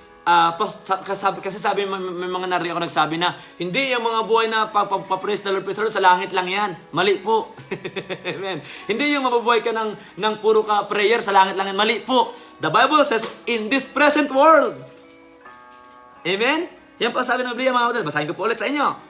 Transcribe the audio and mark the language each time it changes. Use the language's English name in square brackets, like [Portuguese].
[Filipino] Kasi sabi, may mga narinig ako nagsabi na, hindi yung mga buhay na papraise the Lord, sa langit lang yan. Mali po. Amen. Hindi yung mabubuhay ka ng puro ka prayer, sa langit lang yan. Mali po. [English] The Bible says, in this present world. Amen? [Filipino] Yan pa sabi ng Biblia, mga kapatid. Basahin ko po ulit sa inyo.